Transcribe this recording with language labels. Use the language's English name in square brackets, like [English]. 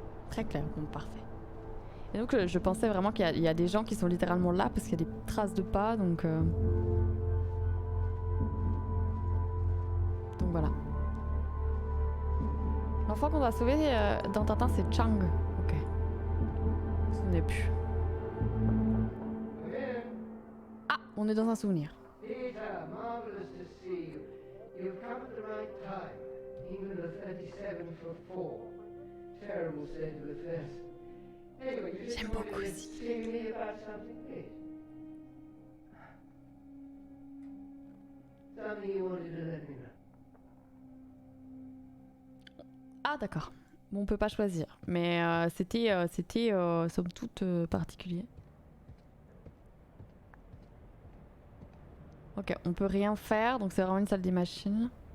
[French] Très clair, bon, parfait. Et donc je pensais vraiment qu'il y a des gens qui sont littéralement là parce qu'il y a des traces de pas, donc voilà. L'enfant qu'on doit sauver dans Tintin, c'est Chang. Ok. Je me souvenais plus. Ah, on est dans un souvenir. [English] Peter, marvelous to see you. You've come at the right time. England are 37 for 4. Terrible state of affairs. Anyway, you just wanted to see me about something, please. Something you wanted to let me know. [French] Ah d'accord. Bon, on peut pas choisir, mais c'était somme toute particulier. Ok, on peut rien faire, donc c'est vraiment une salle des machines.